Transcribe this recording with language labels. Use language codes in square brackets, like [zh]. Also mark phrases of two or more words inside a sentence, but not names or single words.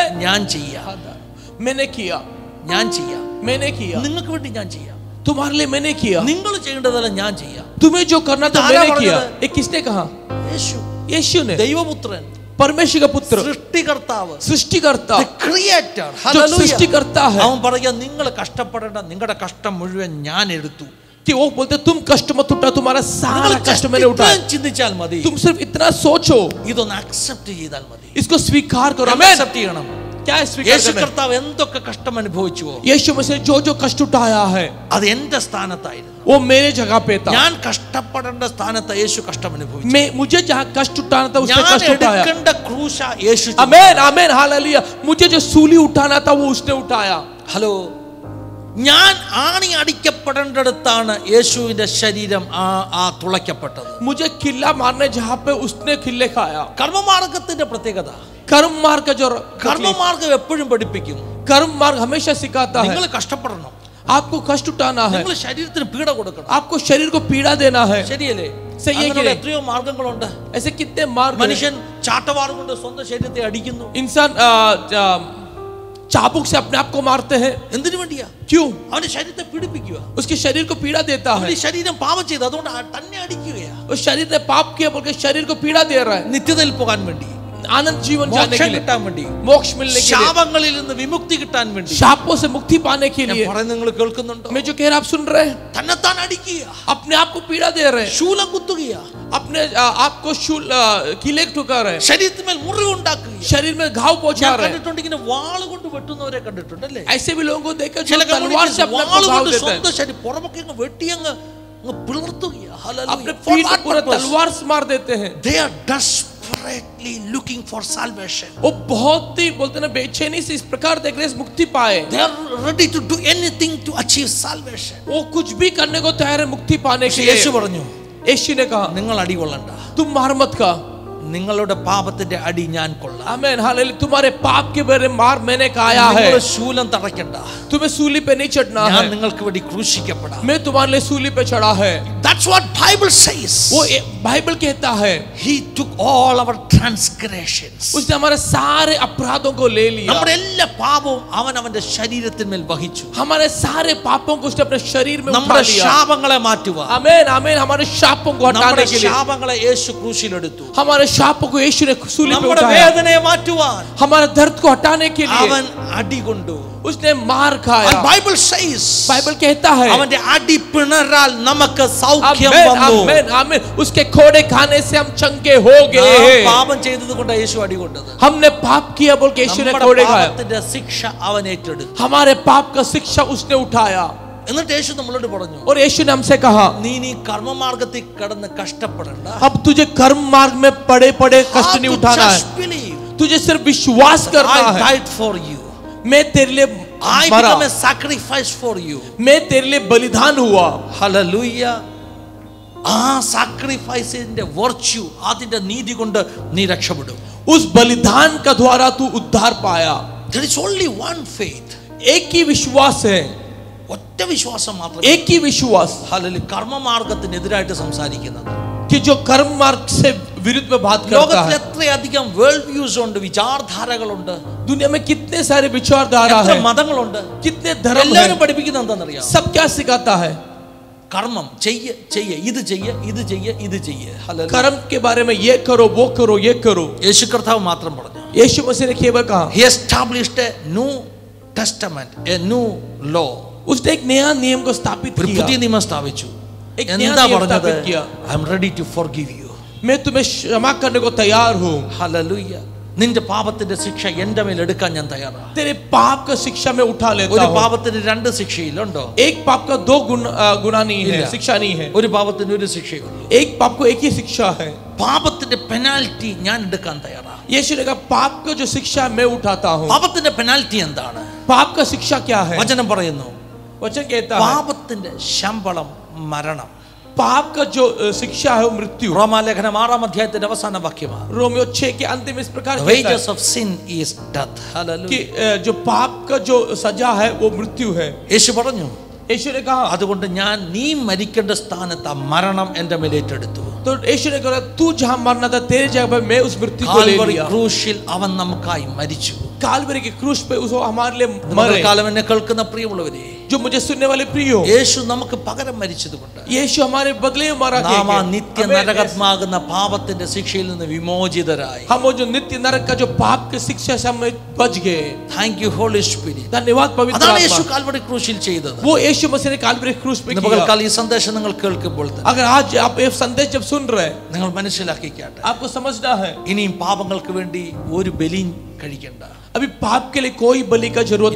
[ml] ഞാൻ ചെയ്യാം, [hi] मैंने किया, [ml] ഞാൻ ചെയ്യാം, [hi] मैंने किया, [ml] നിങ്ങൾക്ക് വേണ്ടി ഞാൻ ചെയ്യാം. [hi] तुम्हारे लिए मैंने किया, [ml] നിങ്ങൾ ചെയ്യേണ്ടതല്ല ഞാൻ ചെയ്യാം. [hi] तुम्हें जो करना था तारा मैंने पड़ किया. गया। ये किसने कहा? [ml] യേശു, [hi] यीशु ने. [ml] ദൈവപുത്രൻ, [hi] परमेश्वर का पुत्र, [ml] സൃഷ്ടികർത്താവ്, [hi] सृष्टिकर्ता, [en] the creator. [hi] जो Hallelujah. सृष्टिकर्ता है. [ml] അവൻ പറയാ, നിങ്ങൾ കഷ്ടപ്പെടേണ്ട, നിങ്ങളുടെ കഷ്ടം മുഴുവൻ ഞാൻ എടുത്തു. [hi] कि वो बोलते तुम कष्ट मत उठा, तुम्हारा सारा [ml] നിങ്ങൾ [hi] कष्ट मैंने उठाया. [ml] ചിന്തിച്ചാൽ മതി, [hi] तुम सिर्फ इतना सोचो, [ml] ഇതൊന്ന് അക്സെപ്റ്റ് ചെയ്താൽ മതി. [hi] इसको स्वीकार करो. आमीन. [ml] അക്സെപ്റ്റ് ചെയ്യണം. [hi] क्या है स्वीकार [ml] യേശു [hi] करना? [ml] കർത്താവ് എന്തൊക്കെ കഷ്ടം അനുഭവിച്ചുവോ [hi] यीशु मसीह जो जो कष्ट उठाया है [ml] അത് എന്റെ സ്ഥാനത്തായിരുന്നു. [hi] वो मेरे जगह पे था. [ml] ഞാൻ കഷ്ടപ്പെടേണ്ട സ്ഥാനത്ത് യേശു കഷ്ടം അനുഭവിച്ചു. [hi] मैं मुझे जहाँ कष्ट उठाना था उसने [ml] ഞാൻ [hi] कष्ट उठाया. [ml] എടുക്കേണ്ട ക്രൂശ യേശു ചുമന്നു. [hi] आमीन आमीन हालेलुया. मुझे जो सूली उठाना था वो उसने उठाया. [ml] ഹലോ, ഞാൻ ആണി അടിക്കപ്പെടേണ്ടടുത്താണ് യേശുവിന്റെ ശരീരം ആ തുളയ്ക്കപ്പെട്ടത്. [hi] मुझे किल्ला मारने जहाँ पे उसने किल्ले खाया. [ml] കർമ്മമാർഗത്തിന്റെ പ്രത്യേകത, [hi] कर्म मार्ग का जो [ml] കർമ്മമാർഗം എപ്പോഴും പഠിപ്പിക്കും, [hi] कर्म मार्ग हमेशा सिखाता है [ml] നിങ്ങൾ കഷ്ടപ്പെടണം, [hi] आपको कष्ट उठाना है, [ml] നിങ്ങൾ ശരീരത്തിന് പീഡ കൊടുക്കണം. [hi] आपको शरीर को पीड़ा देना है. [ml] ശരിയല്ലേ? [hi] सही है कि [ml] അങ്ങനെയുള്ള [hi] नहीं? [ml] എത്രയോ മാർഗങ്ങളുണ്ട്. [hi] ऐसे कितने मार्ग हैं. [ml] മനുഷ്യൻ ചാട്ടവാർ കൊണ്ട് സ്വന്തം ശരീരത്തെ അടിക്കുന്നു. [hi] इंसान चाबुक से अपने आप को मारते हैं. [ml] എന്തിനു വേണ്ടിയാ? [hi] क्यों? [ml] അവന്റെ ശരീരത്തെ പീഡിപ്പിക്കുക. [hi] उसके शरीर को पीड़ा देता है. [ml] അവന്റെ ശരീരം പാപം ചെയ്ത് അതുകൊണ്ട് തന്നെ അടിക്കുകയാ. [hi] उस शरीर ने पाप किया बोल के शरीर को पीड़ा दे रहा है. [ml] നിത്യതയിൽ പോകാൻ വേണ്ടി, [hi] आनंद जीवन जाने के [ml] മോക്ഷം [hi] लिए, [ml] കിട്ടാൻ വേണ്ടി, [hi] मोक्ष मिलने के लिए, [ml] ശാപങ്ങളിൽ നിന്ന് വിമുക്തി കിട്ടാൻ വേണ്ടി. [hi] शापों से मुक्ति पाने के लिए. [ml] പറയുന്നത് നിങ്ങൾ കേൾക്കുന്നുണ്ടോ? [hi] मैं जो कह रहा आप सुन रहे हैं? [ml] തന്നെത്താൻ അടിക്കുക, [hi] अपने आप को पीड़ा दे रहे हैं, [ml] ശൂലം കുത്തുക, [hi] अपने आप को शूल किले ठुका रहे हैं, [ml] ശരീരത്തിന്മേൽ മുറിവുണ്ടാക്കുക. [hi] शरीर में घाव पहुंचा [ml] ഞാൻ [hi] रहे हैं. [ml] കണ്ടിട്ടുണ്ട്, ഇങ്ങനെ വാൾ കൊണ്ട് വെട്ടുന്നവരെ കണ്ടിട്ടുണ്ടല്ലേ? [hi] ऐसे भी लोगों को देखकर जो [ml] ചില [hi] तलवार से अपने [ml] വാൾ [hi] को घाव [ml] കൊണ്ട് [hi] देते हैं, [ml] സ്വന്തം ശരീരം പുറമൊക്കെ അങ്ങ് വെട്ടിയങ്ങ് പിളർത്തുകയാ. [hi] अपने पीठ को पूरा तलवार से मार देते हैं. [en] They are desperately looking for salvation. [hi] वो बहुत ही बोलते ना बेचैनी से इस प्रकार देख रहे हैं मुक्ति पाए. [en] They are ready to do anything to achieve salvation. [hi] वो कुछ भी करने को तैयार है मुक्ति पाने के [ml] യേശു [hi] लिए. [ml] പറഞ്ഞു, [hi] यीशु ने कहा [ml] നിങ്ങൾ അടികൊള്ളണ്ട, [hi] तुम मार मत खा. [ml] നിങ്ങളുടെ പാപത്തിന്റെ അടി ഞാൻ കൊള്ളാം. [hi] आमेन, हालेलुया. तुम्हारे पाप के बारे मार मैंने खाया है. [ml] നിങ്ങൾ ശൂലം തറയ്ക്കണ്ട. [hi] तुम्हें सूली पे नहीं चढ़ना है. [ml] ഞാൻ നിങ്ങൾക്ക് വേണ്ടി ക്രൂശിക്കപ്പെടാം. [hi] मैं तुम्हारे लिए सूली पे चढ़ा है. [en] That's what Bible says. [hi] वो बाइबल कहता है. [en] He took all our transgressions. [hi] उसने हमारे सारे अपराधों को ले लिया. [ml] നമ്മുടെ എല്ലാ പാപവും അവൻ അവന്റെ ശരീരത്തിന്മേൽ വഹിച്ചു. [hi] हमारे सारे पापों को उसने अपने शरीर में उठा [ml] നമ്മുടെ [hi] लिया. [ml] ശാപങ്ങളെ മാറ്റുക. [hi] आमेन, आमेन. हमारे शापों को हटाने [ml] നമ്മുടെ [hi] के लिए [ml] ശാപങ്ങളെ യേശു ക്രൂശിലെടുത്തു. [hi] हमारे शापों को यीशु ने सूली पे [ml] നമ്മുടെ [hi] उठाया. [ml] വേദനയെ മാറ്റുവാൻ [hi] हमारे दर्द को हटाने के लिए [ml] അവൻ അടി കൊണ്ടു. [hi] उसने मार खाया. [en] And Bible says, [hi] बाइबल कहता है. [ml] അവന്റെ അടി പിണറാൽ നമുക്ക് സൗഖ്യം [hi] आमेन, [ml] വന്നു. [hi] आमेन, आमेन. उसके कोड़े खाने से हम चंगे हो गए [ml] നാം [hi] हैं. [ml] പാപം ചെയ്തതുകൊണ്ടാണ് യേശു അടി കൊണ്ടത്. [hi] हमने पाप किया बोल के यीशु ने [ml] നമ്മുടെ [hi] कोड़े खाया. [ml] പാപത്തിന്റെ ശിക്ഷ അവൻ ഏറ്റെടുത്തു. [hi] हमारे पाप का शिक्षा उसने उठाया. [ml] എന്നിട്ട് യേശു നമ്മളോട് പറഞ്ഞു, [hi] और यीशु ने हमसे कहा, [ml] നീ കർമ്മമാർഗത്തിൽ കടന്ന് കഷ്ടപ്പെടണ്ട. [hi] अब तुझे कर्म मार्ग में पड़े पड़े कष्ट नहीं उठाना है. [en] Just believe. [hi] तुझे सिर्फ विश्वास करना [en] I [hi] है. [en] died for you. [hi] मैं तेरे लिए [en] I [hi] मरा. [en] became a sacrifice for you. [hi] मैं तेरे लिए बलिदान हुआ. Hallelujah. [ml] ആ [en] sacrifice virtue, [ml] അതിന്റെ നീതി കൊണ്ട് നീ രക്ഷപ്പെടും. [hi] उस बलिदान का द्वारा तू उद्धार पाया. [en] There is only one faith. [hi] एक ही विश्वास है. [ml] ഒറ്റ വിശ്വാസം മാത്രമേ. [hi] एक ही विश्वास. [ml] ഹല്ലേലൂയ. കർമ്മമാർഗത്തിനെതിരായിട്ട് സംസാരിക്കുന്നത്. [hi] कि जो कर्म मार्ग से विरुद्ध में बात करता [ml] ലോകത്തിൽ [hi] है. [ml] എത്രയധികം [en] world views [ml] ഉണ്ട്, വിചാരധാരകളുണ്ട്, [hi] दुनिया में कितने सारे विचारधारा [ml] എത്ര [hi] है, [ml] മതങ്ങളുണ്ട്. [hi] कितने धर्म [ml] എല്ലാവരും [hi] है. [ml] പഠിപ്പിക്കുന്നത് എന്താണെന്നറിയാം? [hi] सब क्या सिखाता है? [ml] കർമ്മം ചെയ്യ ചെയ്യ, ഇത് ചെയ്യ, ഇത് ചെയ്യ, ഇത് ചെയ്യ. ഹല്ലേലൂയ. [hi] कर्म के बारे में ये करो, वो करो, ये करो. [ml] യേശു കർത്താവ് മാത്രം പറഞ്ഞു. [hi] यीशु मसीह ने केवल कहा. [en] He established a new testament, a new law. [hi] उसने एक नया नियम को स्थापित [ml] ഒരു [hi] किया. [ml] പുതിയ നിയമം സ്ഥാപിച്ചു. [hi] एक नया [ml] എന്താ [hi] नियम [ml] പറഞ്ഞത്? [hi] स्थापित किया. [en] I am ready to forgive you. [hi] मैं तुम्हें क्षमा करने को तैयार हूँ. [ml] ഹല്ലേലൂയ. നിന്റെ പാപത്തിന്റെ ശിക്ഷ എന്റെ മേൽ എടുക്കാൻ ഞാൻ തയ്യാറാണ്. [hi] तेरे पाप का शिक्षा में उठा लेता [ml] ഒരു [hi] हूँ. [ml] പാപത്തിന് രണ്ട് ശിക്ഷയിലുണ്ടോ? [hi] एक पाप का दो गुना नहीं है, इल्ला. शिक्षा नहीं है. [ml] ഒരു പാപത്തിന് ഒരു ശിക്ഷയുള്ളൂ. [hi] एक पाप को एक ही शिक्षा है. [ml] പാപത്തിന്റെ പെനാൽറ്റി ഞാൻ എടുക്കാൻ തയ്യാറാണ്. [hi] यीशु ने कहा पाप का जो शिक्षा है, मैं उठाता हूँ. [ml] പാപത്തിന്റെ പെനാൽറ്റി എന്താണ്? [hi] पाप का शिक्षा क्या है? [ml] വചനം പറയുന്നു, [hi] वचन कहता है [ml] പാപത്തിന്റെ ശമ്പളം മരണം. [hi] पाप का जो शिक्षा है वो मृत्यु. [ml] റോമാലേഖനം 6-ാം അധ്യായത്തിന്റെ അവസാന വാക്യമാണ്. [hi] रोमियो 6 के अंत में इस प्रकार [en] The [hi] कहता [en] wages [hi] है [en] of sin is death. Hallelujah. [hi] कि जो पाप का जो सजा है वो मृत्यु है. [ml] യേശു പറഞ്ഞു, [hi] यीशु ने कहा, [ml] അതുകൊണ്ട് ഞാൻ നീ മരിക്കേണ്ട സ്ഥാനത്ത് ആ മരണം എന്റെ മേൽ ഏറ്റെടുത്തു. [hi] तो यीशु ने कहा तू जहां मरना था तेरे जगह पर मैं उस मृत्यु को ले [ml] കാൽവറി [hi] लिया. [ml] ക്രൂശിൽ അവൻ നമുക്കായി മരിച്ചു. [hi] कालवरी के क्रूस पे उसको हमारे लिए मरे. [ml] കാലം എന്നെ കേൾക്കുന്ന പ്രിയമുള്ളവരെ, [hi] जो मुझे सुनने वाले प्रियो, [ml] യേശു നമുക്ക് പകരം മരിച്ചതുകൊണ്ട് [hi] यीशु हमारे बदले में मरा. [ml] നാം ആ നിത്യ നരകമാകുന്ന പാപത്തിന്റെ ശിക്ഷയിൽ നിന്ന് വിമോചിതരായി. [hi] हम वो जो नित्य नरक का जो पाप की शिक्षा से हम बच गए. [en] Thank you Holy Spirit. [hi] धन्यवाद पवित्र [ml] അതാണ് യേശു [hi] आत्मा. [ml] കാൽവറി ക്രൂശിൽ ചെയ്തത്. [hi] वो यीशु मसीह ने कालवरी क्रूस पे [ml] ഇന്ന് [hi] किया. [ml] പകൽക്കാലം ഈ സന്ദേശം നിങ്ങൾ കേൾക്കുമ്പോൾ തന്നെ [hi] अगर आज आप ये संदेश जब सुन रहे हैं, [ml] നിങ്ങൾ മനസ്സിലാക്കിക്കാട്ടെ, [hi] आपको समझना है [ml] ഇനിയും പാപങ്ങൾക്ക് വേണ്ടി ഒരു ബലിയും കഴിക്കണ്ട. [hi] अभी पाप के लिए कोई बलि का जरूरत